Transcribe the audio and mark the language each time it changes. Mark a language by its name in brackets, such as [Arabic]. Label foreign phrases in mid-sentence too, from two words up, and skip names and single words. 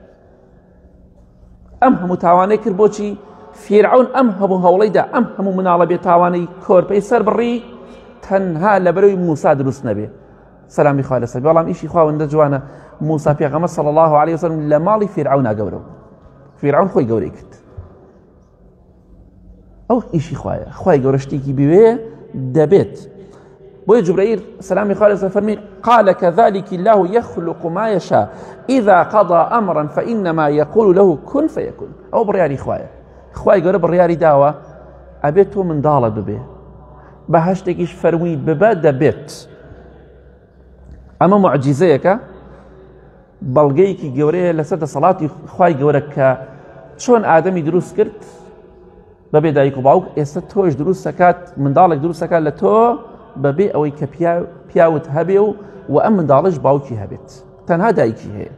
[Central Kurdish] ئەم هەموو تاوانەی کرد بۆچی؟ فیرعەون ئەم هەموو هەوڵەیدا ئەم هەموو مناڵە بێ تاوانەی کۆرپەی سەر بڕی تەنها لەبەرەوەی موسا دروست نەبێ سەلامی خوا لەسەر. بەڵام ئیشی خواوەندە جوانە، موسا پێغەمبەر [Arabic] صلی الله عليه وسلم [Central Kurdish] لە ماڵی فیرعەونا گەورەوە، فیرعەون خۆی گەورەی کرد. ئەو ئیشی خوایە، خوای گەورە شتێکی بوێ دەبێت. بۆیە جوبرەئیل سەلامی خوا لەسەر فەرمی [Arabic] قال كذلك الله يخلق ما يشاء إذا قضى أمرا فإنما يقول له كن فيكون. [Central Kurdish] ئەو بڕیاری خوایە، خوای گەورە بڕیاری داوە ئەبێت تۆ منداڵە ببێ، بە هەشتێکیش فەرمووی ببە دەبێت. ئەمە معجیزەیەکە، بەڵگەیەکی گەورەیە لەسەر دەسەڵاتی خوای گەورە کە چۆن ئادەمی دروست کرد بەبێ دایک و باوک، ئێستا تۆش دروست دەکات، منداڵێک دروست دەکات لە تۆ بەبێ ئەوەی کە پیاوت هەبێ و ئەم منداڵش باوکی هەبێت، تەنها دایکی هەیە.